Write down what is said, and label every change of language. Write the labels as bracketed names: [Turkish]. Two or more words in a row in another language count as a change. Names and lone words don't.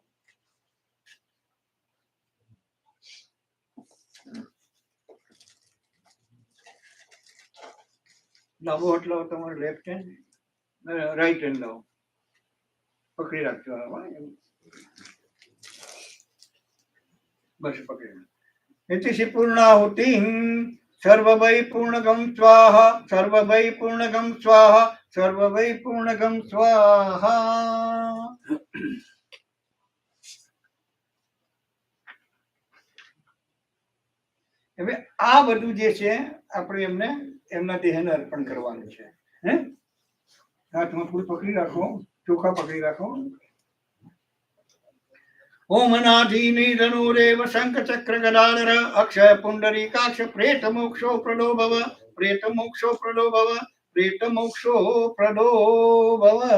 [Gujarati] ડાબો હાથ લાવો, તમારો [English] left hand, right hand [Gujarati] લાવો, પકડી રાખજો. બસ પકડી. [Sanskrit] इति पूर्णाहुतिं सर्ववै पूर्णगं स्वाहा सर्ववै पूर्णगं स्वाहा सर्ववै पूर्णगं स्वाहा. [Gujarati] હવે આ બધું જે છે આપણે એમને એમના દેહને અર્પણ કરવાનું છે. હે હાથમાં ફૂલ પકડી રાખો, ચોખા પકડી રાખો. [Sanskrit] ઓમ અનાધીની ધનુરેવ શંખ ચક્ર ગદાધર અક્ષય પુંડરીકાક્ષ પ્રેત મોક્ષો પ્રદો ભવ પ્રેત મોક્ષો પ્રદો ભવ પ્રેત મોક્ષો પ્રદો ભવ.